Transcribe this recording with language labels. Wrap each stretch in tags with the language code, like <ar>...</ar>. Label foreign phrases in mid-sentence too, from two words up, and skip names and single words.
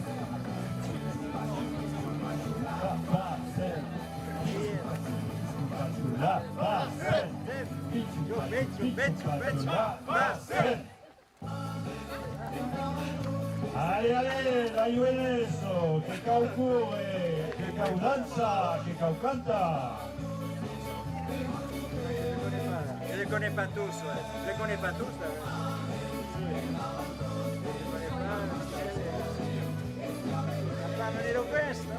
<fr>La passe. Allez, la Lyonnaise,</fr> <oc>que cau corre, que cau dansa, que cau canta.</oc> <fr>Je les connais pas tous, ouais. Je les connais pas tous, là. On va amener Lopez,</fr>